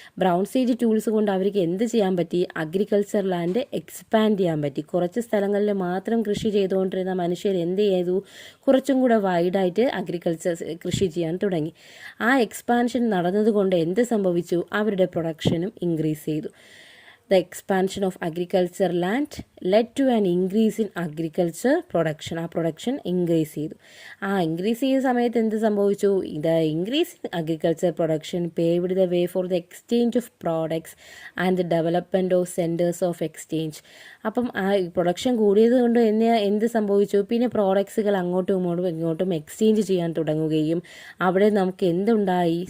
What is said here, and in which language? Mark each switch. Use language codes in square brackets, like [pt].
[ml] Browns age tools കൊണ്ട് അവർക്ക് എന്ത് ചെയ്യാൻ പറ്റി? അഗ്രികൾച്ചർ ലാൻഡ് എക്സ്പാൻഡ് ചെയ്യാൻ പറ്റി. കുറച്ച് സ്ഥലങ്ങളിൽ മാത്രം കൃഷി ചെയ്തുകൊണ്ടിരുന്ന മനുഷ്യർ എന്ത് ചെയ്തു? കുറച്ചും കൂടെ വൈഡായിട്ട് അഗ്രികൾച്ചർ കൃഷി ചെയ്യാൻ തുടങ്ങി. ആ എക്സ്പാൻഷൻ നടന്നതുകൊണ്ട് എന്ത് സംഭവിച്ചു? അവരുടെ പ്രൊഡക്ഷനും ഇൻക്രീസ് ചെയ്തു. [en] The expansion of agriculture land led to an increase in agriculture production. [ml] ആ പ്രൊഡക്ഷൻ ഇൻക്രീസ് ചെയ്തു. ആ ഇൻക്രീസ് ചെയ്ത സമയത്ത് എന്ത് സംഭവിച്ചു? [en] The increase in agriculture production paved the way for the exchange of products and the development of centres of exchange. [ml] അപ്പം ആ production കൂടിയത് കൊണ്ട് എന്ത് സംഭവിച്ചു? പിന്നെ പ്രോഡക്ട്സുകൾ അങ്ങോട്ടും ഇങ്ങോട്ടും എക്സ്ചേഞ്ച് ചെയ്യാൻ തുടങ്ങുകയും അവിടെ നമുക്ക് എന്തുണ്ടായി?